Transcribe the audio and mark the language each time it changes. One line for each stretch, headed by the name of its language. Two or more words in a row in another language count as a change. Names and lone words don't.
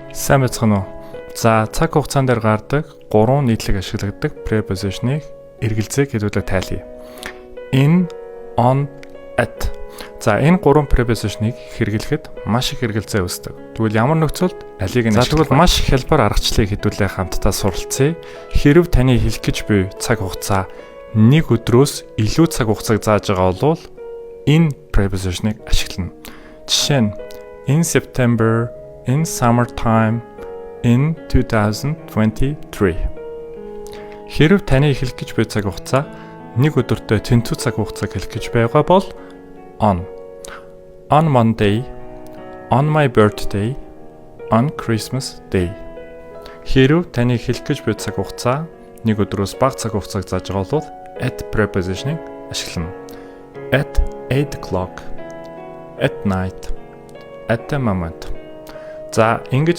Mongolian: Сайн байцгаана уу? За, цаг хугацаан дээр гардаг 3 нийтлэг ашигладаг preposition-ыг эргэлзээ хэлүүлээд тайлъя.
English: In, on, at.
Mongolian: За, энэ 3 preposition-ыг хэрэглэхэд маш их эргэлзээ үүсдэг. Тэгвэл ямар нөхцөлд алийг нь ашиглах вэ? Тэгвэл маш их хялбар аргачлалыг хэдүүлээ хамтдаа суралцъя. Хэрв таны хэлэх гэж буй цаг хугацаа нэг өдрөөс илүү цаг хугацааг зааж байгаа бол энэ preposition-ыг ашиглана. Жишээ нь
English: in September, in summertime, in 2023.
Mongolian: Хэрв таны хэлэх гэж буй цаг хугацаа нэг өдөртөө тэнцүү цаг хугацааг хэлэх гэж байгаа бол
English: on Monday, on my birthday, on Christmas day.
Mongolian: Хэрв таны хэлэх гэж буй цаг хугацаа нэг өдрөөс бага цаг хугацааг зааж байгаа бол
English: at preposition-
Mongolian: ыг ашиглана.
English: At 8 o'clock, at night, at the moment.
Mongolian: За, ингэж